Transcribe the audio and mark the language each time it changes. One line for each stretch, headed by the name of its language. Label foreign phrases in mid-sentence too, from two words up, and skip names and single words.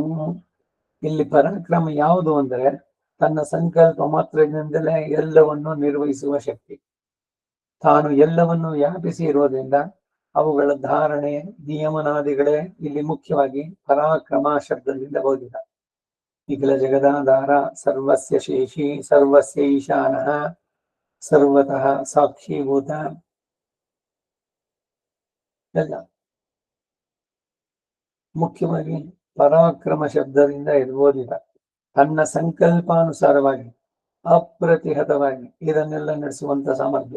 Kannada: ಇಲ್ಲಿ ಪರಾಕ್ರಮ ಯಾವುದು ಅಂದರೆ ತನ್ನ ಸಂಕಲ್ಪ ಮಾತ್ರದಿಂದಲೇ ಎಲ್ಲವನ್ನು ನಿರ್ವಹಿಸುವ ಶಕ್ತಿ. ತಾನು ಎಲ್ಲವನ್ನು ವ್ಯಾಪಿಸಿ ಇರುವುದರಿಂದ ಅವುಗಳ ಧಾರಣೆ ನಿಯಮನಾದಿಗಳೇ ಇಲ್ಲಿ ಮುಖ್ಯವಾಗಿ ಪರಾಕ್ರಮ ಶಬ್ದದಿಂದ ಬೋಧಿತ. ನಿಖಿಲ ಜಗದಾಧಾರ,
Sanskrit: ಸರ್ವಸ್ಯ ಶೇಷಿ, ಸರ್ವಸ್ಯ ಈಶಾನಃ, ಸರ್ವತಃ ಸಾಕ್ಷೀಭೂತ
Kannada: ಎಲ್ಲ ಮುಖ್ಯವಾಗಿ ಪರಾಕ್ರಮ ಶಬ್ದದಿಂದ ಬೋಧಿತ. ತನ್ನ ಸಂಕಲ್ಪಾನುಸಾರವಾಗಿ ಅಪ್ರತಿಹತವಾಗಿ ಇದನ್ನೆಲ್ಲ ನಡೆಸುವಂತ ಸಾಮರ್ಥ್ಯ.